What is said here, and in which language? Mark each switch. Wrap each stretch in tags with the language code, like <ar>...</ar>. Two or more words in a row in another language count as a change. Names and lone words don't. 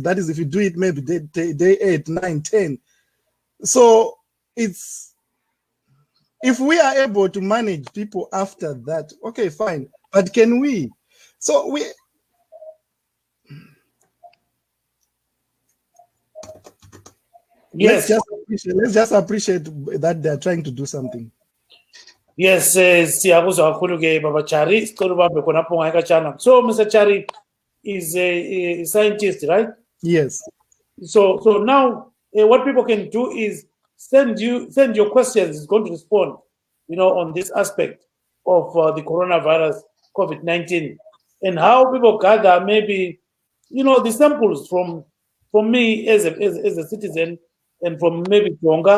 <en>That is, if you do it maybe day 8, 9, 10. So if we are able to manage people after that, okay, fine. But can we? So yes. Let's just appreciate that they're trying to do something. Yes,</en> <nd>siyabuzwa kakhulu ke Baba Chari. Sicela ubambe khonapho ngayikatshana.</nd> <en>So Mr. Chari is a scientist, right? Yes. So now what people can do is send your questions. It's going to respond, on this aspect of the coronavirus, COVID-19, and how people gather maybe, the samples from me as a citizen and from maybe Jonga.</en>